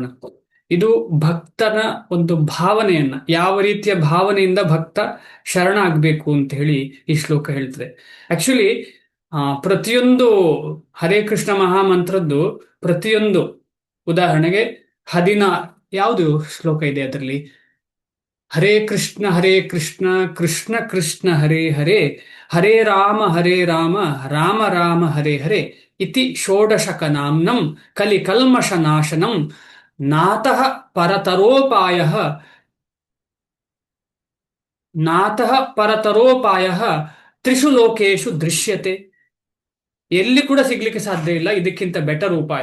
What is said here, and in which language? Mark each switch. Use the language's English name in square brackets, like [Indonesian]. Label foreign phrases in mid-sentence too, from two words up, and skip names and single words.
[Kannada] ಇದು ಭಕ್ತನ ಒಂದು ಭಾವನೆಯನ್ನ, ಯಾವ ರೀತಿಯ ಭಾವನೆಯಿಂದ ಭಕ್ತ ಶರಣಾಗಬೇಕು ಅಂತ ಹೇಳಿ ಈ ಶ್ಲೋಕ ಹೇಳ್ತದೆ. ಆಕ್ಚುಲಿ ಪ್ರತಿಯೊಂದು ಹರೇ ಕೃಷ್ಣ ಮಹಾಮಂತ್ರದ್ದು ಪ್ರತಿಯೊಂದು, ಉದಾಹರಣೆಗೆ 16 ಯಾವುದು ಶ್ಲೋಕ ಇದೆ ಅದರಲ್ಲಿ? [Sanskrit] ಹರೇ ಕೃಷ್ಣ ಕೃಷ್ಣ ಕೃಷ್ಣ ಹರೇ ಹರೇ, ಹರೇ ರಾಮ ರಾಮ ರಾಮ ಹರೇ ಹರೇ ಇತಿ ಷೋಡಶಕ ನಾಮ್ನಂ ಕಲಿ ಕಲ್ಮಷ ನಾಶನಂ ನಾತಃ ಪರತರೋಪಾಯಃ ತ್ರಿಷು ಲೋಕೇಶು ದೃಶ್ಯತೆ. [Kannada] ಎಲ್ಲಿ ಕೂಡ ಸಿಗ್ಲಿಕ್ಕೆ ಸಾಧ್ಯ ಇಲ್ಲ ಇದಕ್ಕಿಂತ ಬೆಟರ್ ಉಪಾಯ.